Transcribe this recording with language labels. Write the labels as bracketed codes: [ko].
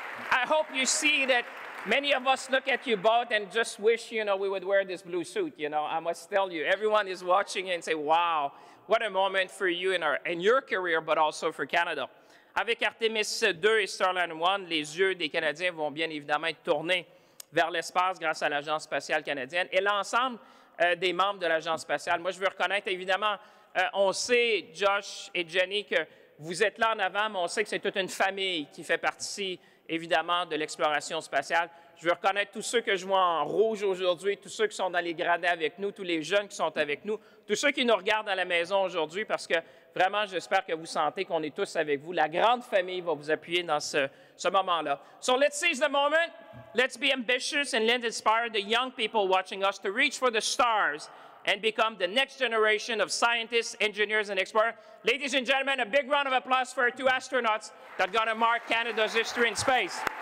[en] I hope you see that many of us look at you both and just wish, we would wear this blue suit. I must tell you, everyone is watching and say, wow, what a moment for you in your career, but also for Canada. [fr] Avec Artemis 2 et Starliner 1, les yeux des Canadiens vont bien évidemment être tournés vers l'espace grâce à l'Agence spatiale canadienne et l'ensemble des membres de l'Agence spatiale. Moi, je veux reconnaître, évidemment, on sait, Josh et Jenny, que vous êtes là en avant, mais on sait que c'est toute une famille qui fait partie, évidemment, de l'exploration spatiale. Je veux reconnaître tous ceux que je vois en rouge aujourd'hui, tous ceux qui sont dans les gradins avec nous, tous les jeunes qui sont avec nous, tous ceux qui nous regardent à la maison aujourd'hui, parce que vraiment, j'espère que vous sentez qu'on est tous avec vous. La grande famille va vous appuyer dans ce moment-là. [en] So let's seize the moment. Let's be ambitious and let's inspire the young people watching us to reach for the stars and become the next generation of scientists, engineers, and explorers. Ladies and gentlemen, a big round of applause for our 2 astronauts that are going to mark Canada's history in space.